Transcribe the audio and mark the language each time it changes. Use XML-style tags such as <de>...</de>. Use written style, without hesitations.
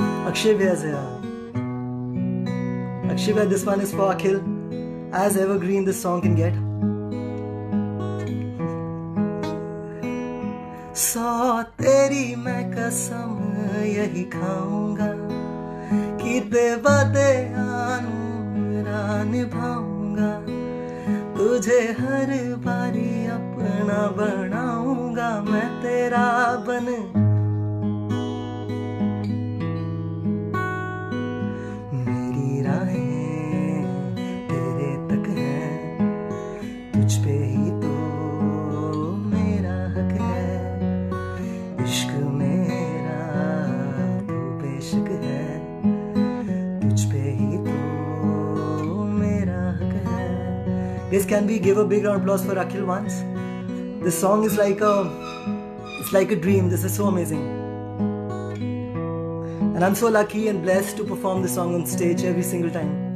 <en>अक्षय भैया से Akshay bhai, this one is for Akhil. As evergreen this song can get.</en> <hi>सौ तेरी मैं कसम यही खाऊंगा कि वादे आनूरा निभाऊंगा, तुझे हर बारी अपना बनाऊंगा, मैं तेरा बन। मेरी राहें तेरे तक हैं, तुझ पे ही तो मेरा हक है, इश्क मेरा तू बेशक है, तुझ पे ही तो मेरा हक है।</hi> <en>Guys, can we give a big round of applause for Akhil once? This song is like a dream. This is so amazing. And I'm so lucky and blessed to perform this song on stage every single time.</en>